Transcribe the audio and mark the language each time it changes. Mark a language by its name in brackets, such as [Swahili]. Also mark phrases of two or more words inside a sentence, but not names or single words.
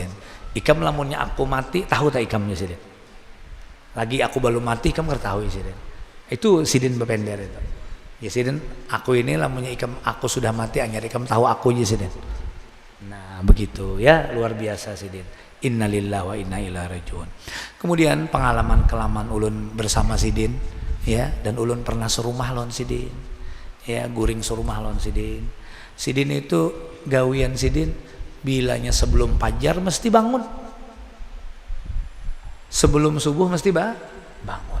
[Banjar] Ikam lamunnya aku mati tahu tak ikamnya Sidin. Lagi aku belum mati ikam ketahui Sidin. Itu Sidin bepender itu. Ya Sidin, aku ini lamunnya ikam aku sudah mati anyar ikam tahu aku ya Sidin. Nah begitu ya, luar biasa Sidin. [Arabic] إنا لله وإنا إليه راجعون. [Banjar] Kemudian pengalaman kelaman ulun bersama Sidin, ya, dan ulun pernah serumah lawan Sidin, ya, guring serumah lawan Sidin. Sidin itu gawian Sidin bilanya sebelum fajar mesti bangun, sebelum subuh mesti bangun.